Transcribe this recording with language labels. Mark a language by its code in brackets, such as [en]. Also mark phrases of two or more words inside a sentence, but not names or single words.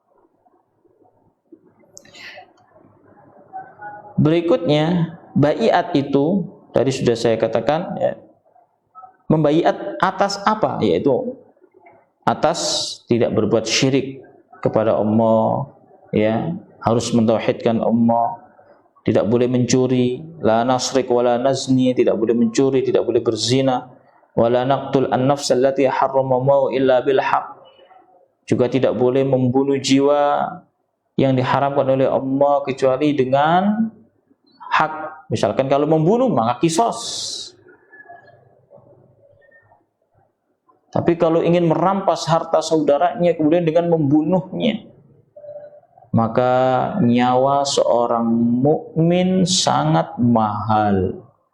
[id] Berikutnya, baiat itu tadi sudah saya katakan, ya, membaiat atas apa? Yaitu atas tidak berbuat syirik kepada Allah, ya, harus mentauhidkan Allah. Tidak boleh mencuri, [ar] لا نشرك ولا نزني, [id] tidak boleh mencuri, tidak boleh berzina, [ar] ولا نقتل النفس التي حرم إلا بالحق. [id] Juga tidak boleh membunuh jiwa yang diharamkan oleh Allah kecuali dengan hak. Misalkan kalau membunuh maka kisos. Tapi kalau ingin merampas harta saudaranya kemudian dengan membunuhnya, maka nyawa seorang mukmin sangat mahal.